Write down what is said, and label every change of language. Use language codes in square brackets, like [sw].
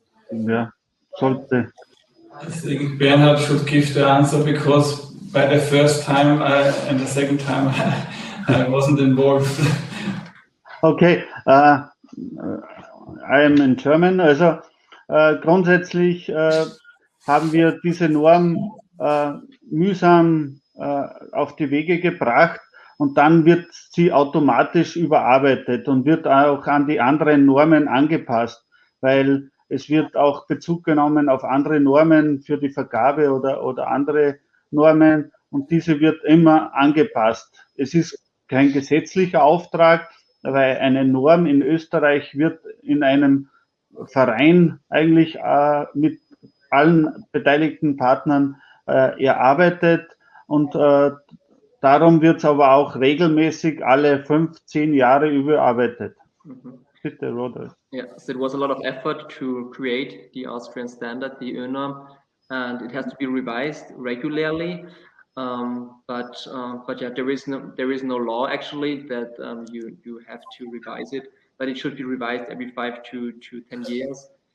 [de] Ja, sollte. [en] I think Bernhard should give the answer, because by the first time and the second time I wasn't involved. Okay, I am in German. [de] Also grundsätzlich haben wir diese Norm mühsam auf die Wege gebracht, und dann wird sie automatisch überarbeitet und wird auch an die anderen Normen angepasst, weil es wird auch Bezug genommen auf andere Normen für die Vergabe oder andere Normen, und diese wird immer angepasst. Es ist kein gesetzlicher Auftrag, weil eine Norm in Österreich wird in einem Verein eigentlich mit allen beteiligten Partnern erarbeitet, und darum wird es aber auch regelmäßig alle 5-10 Jahre überarbeitet. Bitte, Roderich. [en] Yeah, so it was a lot of effort to create the Austrian standard, the ÖNorm, and it has to be revised regularly. But yeah, there is no law actually that you have to revise it, but it should be revised every 5 to 10 years.